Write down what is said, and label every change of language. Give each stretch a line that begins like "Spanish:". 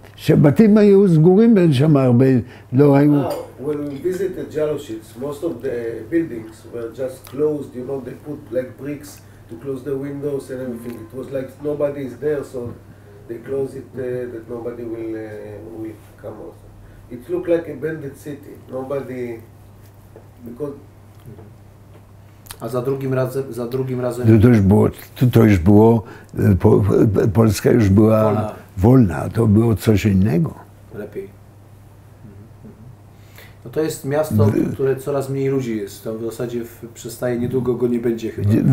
Hebrew: שהבתים היו סגורים שם הרבה, לא היו...
English: When we visited Jaloshiz, most of the buildings were just closed, you know, they put like bricks to close the windows and everything. It was like nobody is there, so they close it that nobody will come out. It looked like a bandit city. Nobody... because...
Polish: A za drugim razem To już było, Polska już była wolna, to było coś innego. lepiej. No to jest miasto, które coraz mniej ludzi jest. To w zasadzie przestaje, niedługo go nie będzie chyba.